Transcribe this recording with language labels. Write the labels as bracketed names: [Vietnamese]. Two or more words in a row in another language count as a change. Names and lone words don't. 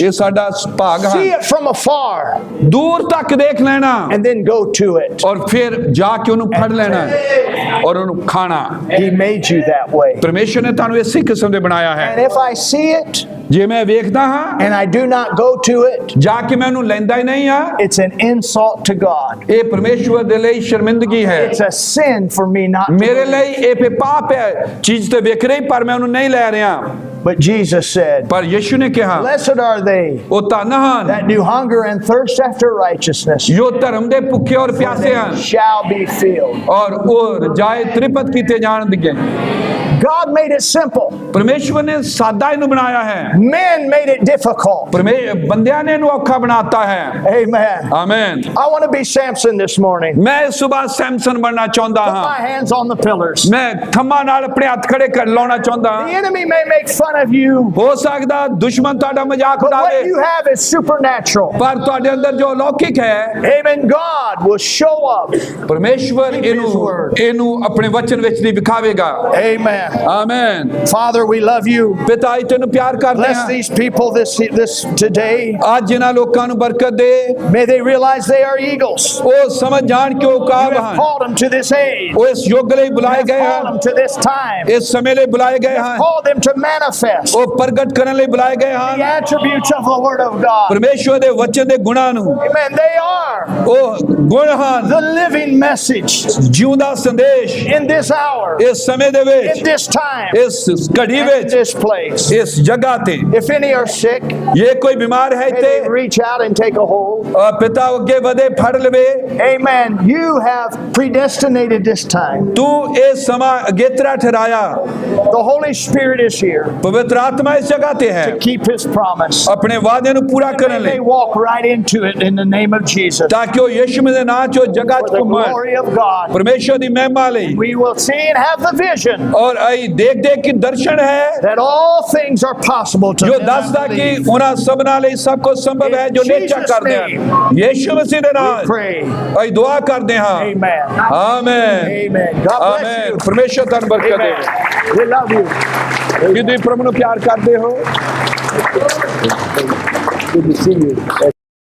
[Punjabi] ਇਹ ਸਾਡਾ ਭਾਗ [English] See [Punjabi] ਹੈ [English] it from afar [Punjabi] ਦੂਰ ਤੱਕ ਦੇਖ ਲੈਣਾ [English] and then go to it. [Punjabi] ਔਰ ਫਿਰ ਜਾ ਕੇ ਉਹਨੂੰ ਫੜ ਲੈਣਾ ਔਰ ਉਹਨੂੰ ਖਾਣਾ [English] He made you that way. [Punjabi] ਪਰਮੇਸ਼ਵਰ ਨੇ ਤੁਹਾਨੂੰ ਇਸੇ ਕਿਸਮ ਦੇ ਬਣਾਇਆ ਹੈ [English] And if I see it [Punjabi] ਜੇ ਮੈਂ ਵੇਖਦਾ ਹਾਂ [English] and I do not go to it, [Punjabi] ਜਾ ਕੇ ਮੈਂ ਉਹਨੂੰ ਲੈਂਦਾ ਹੀ ਨਹੀਂ ਆ [English] it's an insult to God. [Punjabi] ਇਹ ਪਰਮੇਸ਼ਵਰ ਦੇ ਲਈ ਸ਼ਰਮਿੰਦਗੀ ਹੈ [English] It's a sin for me not to. [Punjabi] ਮੇਰੇ ਲਈ ਇਹ ਪਾਪ ਹੈ ਚੀਜ਼ ਤੇ ਵੇਖ ਰਹੀ ਪਰ ਮੈਂ ਉਹਨੂੰ ਨਹੀਂ ਲੈ ਰਿਹਾ [English] But Jesus said, [Punjabi] ਪਰ ਯਿਸੂ ਨੇ ਕਿਹਾ [English] blessed are they [Punjabi] ਉਹ ਧੰਨ ਹਨ [English] that do hunger and thirst after righteousness, [Punjabi] ਜੋ ਧਰਮ ਦੇ ਭੁੱਖੇ ਔਰ ਪਿਆਸੇ ਹਨ [English] shall be filled. [Punjabi] ਔਰ ਉਹ ਰਜਾਏ ਤ੍ਰਿਪਤ ਕੀਤੇ ਜਾਣਗੇ। [English] God made it simple. [Punjabi] ਪਰਮੇਸ਼ਵਰ ਨੇ ਸਾਦਾ ਇਹਨੂੰ ਬਣਾਇਆ ਹੈ, [English] Men made it difficult. [Punjabi] ਬੰਦਿਆਂ ਨੇ ਇਹਨੂੰ ਔਖਾ ਬਣਾਤਾ ਹੈ। [English] Amen. [Punjabi] ਆਮੇਨ। [English] I want to be Samson this morning. [Punjabi] ਮੈਂ ਇਸ ਸੁਬਾਹ ਸੈਮਸਨ ਬਣਨਾ ਚਾਹੁੰਦਾ [English] Put [Punjabi] ਹਾਂ। [English] my hands on the pillars. [Punjabi] ਮੈਂ ਥੰਮਾਂ ਨਾਲ ਆਪਣੇ ਹੱਥ ਖੜੇ ਕਰ ਲਾਉਣਾ ਚਾਹੁੰਦਾ [English] The [Punjabi] ਹਾਂ। [English] enemy may make fun of you, [Punjabi] ਹੋ ਸਕਦਾ ਦੁਸ਼ਮਣ ਤੁਹਾਡਾ ਮਜ਼ਾਕ [English] but what [Punjabi] ਉਡਾਵੇ, [English] you have is supernatural. [Punjabi] ਪਰ ਤੁਹਾਡੇ ਅੰਦਰ ਜੋ ਅਲੌਕਿਕ ਹੈ, [English] Amen. God will show up. [Punjabi] ਪਰਮੇਸ਼ਵਰ ਇਹਨੂੰ ਆਪਣੇ ਵਚਨ ਵਿੱਚ ਦੀ ਵਿਖਾਵੇਗਾ। [English] Amen. [Punjabi] ਆਮੇਨ। [English] Father, we love you. [Punjabi] ਪਿਤਾ ਜੀ ਤੈਨੂੰ ਪਿਆਰ ਕਰਦੇ [English] Bless [Punjabi] ਹਾਂ। [English] these people this today. [Punjabi] ਅੱਜ ਇਹਨਾਂ ਲੋਕਾਂ ਨੂੰ ਬਰਕਤ ਦੇ, [English] May they realize they are eagles. [Punjabi] ਉਹ ਸਮਝ ਜਾਣ ਕਿ ਉਹ [English] You [Punjabi] ਕਾਬ [English] have [Punjabi] ਹਨ, [English] called them to this age. [Punjabi] ਉਹ ਇਸ ਯੁੱਗ ਲਈ [English] You [Punjabi] ਬੁਲਾਏ [English] have [Punjabi] ਗਏ [English] called [Punjabi] ਹਨ, [English] them to this time. [Punjabi] ਇਸ ਸਮੇਂ ਲਈ ਬੁਲਾਏ ਗਏ ਹਨ, [English] Called them to manifest [Punjabi] ਉਹ ਪ੍ਰਗਟ ਕਰਨ ਲਈ ਬੁਲਾਏ ਗਏ [English] the [Punjabi] ਹਨ [English] attributes of the Word of God. [Punjabi] ਪਰਮੇਸ਼ਵਰ ਦੇ ਵਚਨ ਦੇ ਗੁਣਾਂ ਨੂੰ। [English] Amen. They are [Punjabi] ਉਹ ਗੁਣ ਹਨ, [English] the living message [Punjabi] ਜਿਉਂਦਾ ਸੰਦੇਸ਼ [English] in this hour, [Punjabi] ਇਸ ਸਮੇਂ ਦੇ [English] in [Punjabi] ਵਿੱਚ, [English] this time, [Punjabi] ਇਸ ਘੜੀ [English] and in [Punjabi] ਵਿੱਚ, [English] this place. [Punjabi] ਇਸ ਜਗ੍ਹਾ ਤੇ। [English] If any are sick, [Punjabi] ਇਹ ਕੋਈ ਬਿਮਾਰ ਹੈ [English] may [Punjabi] ਤੇ [English] they reach out and take a hold. [Punjabi] ਪਿਤਾ ਅੱਗੇ ਵਧੇ ਫੜ ਲਵੇ। [English] Amen. You have predestinated this time. [Punjabi] ਤੂੰ ਇਹ ਸਮਾਂ ਅਗੇਤਰਾ ਠਹਿਰਾਇਆ। [English] The Holy Spirit is here [Punjabi] ਪਵਿੱਤਰ ਆਤਮਾ ਇਸ ਜਗ੍ਹਾ ਤੇ ਹੈ [English] to keep His promise. [Punjabi] ਆਪਣੇ ਵਾਅਦੇ ਨੂੰ ਪੂਰਾ [English] May [Punjabi] ਕਰਨ [English] they [Punjabi] ਲਈ, [English] walk right into it in the name of Jesus. [Punjabi] ਤਾਂ ਕਿ ਉਹ ਯਿਸੂ ਦੇ ਨਾਂ 'ਚ ਉਹ ਜਗ੍ਹਾ [English] For [Punjabi] 'ਚ [English] the [Punjabi] ਘੁੰਮਣ [English] glory of God. [Punjabi] ਪਰਮੇਸ਼ਵਰ ਦੀ ਮਹਿਮਾ ਲਈ। [English] We will see and have the vision [Punjabi] ਔਰ ਅਸੀਂ ਦੇਖਦੇ ਕਿ ਦਰਸ਼ਨ ਹੈ [English] that all things are possible to [Punjabi] ਜੋ [English] them that [Punjabi] ਦੱਸਦਾ ਕਿ [English] believe. [Punjabi] ਉਹਨਾਂ ਸਭਨਾਂ ਲਈ ਸਭ ਕੁਝ ਸੰਭਵ ਹੈ ਜੋ [English] In [Punjabi] ਨਿਸ਼ਚੈ [English] Jesus' [Punjabi] ਕਰਦੇ ਹਨ। ਯਿਸੂ ਮਸੀਹ ਦੇ ਨਾਲ [English] We pray. [Punjabi] ਅਸੀਂ ਦੁਆ ਕਰਦੇ ਹਾਂ। [English] Amen. [Punjabi] ਆਮੇਨ। [English] Amen. God bless [Punjabi] ਆਮੇਨ। [English] you. [Punjabi] ਪਰਮੇਸ਼ਵਰ ਤੁਹਾਨੂੰ ਬਰਕਤ [English] Amen. [Punjabi] ਦੇਵੇ। [English] We love you. [Punjabi] ਕਿ ਤੁਸੀਂ ਪ੍ਰਭੂ ਨੂੰ ਪਿਆਰ ਕਰਦੇ ਹੋ। [English] Good to see you.